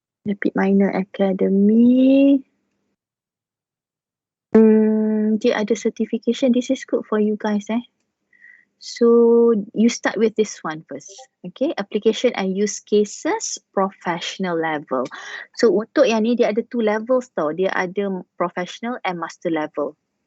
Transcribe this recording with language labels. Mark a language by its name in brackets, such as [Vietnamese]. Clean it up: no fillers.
[English] RapidMiner Academy. [Malay] Dia ada certification. [English] This is good for you guys So, you start with this one first. Okay, application and use cases professional level. [Malay] So, untuk yang ni dia ada 2 levels tau. Dia ada [English] professional and master level.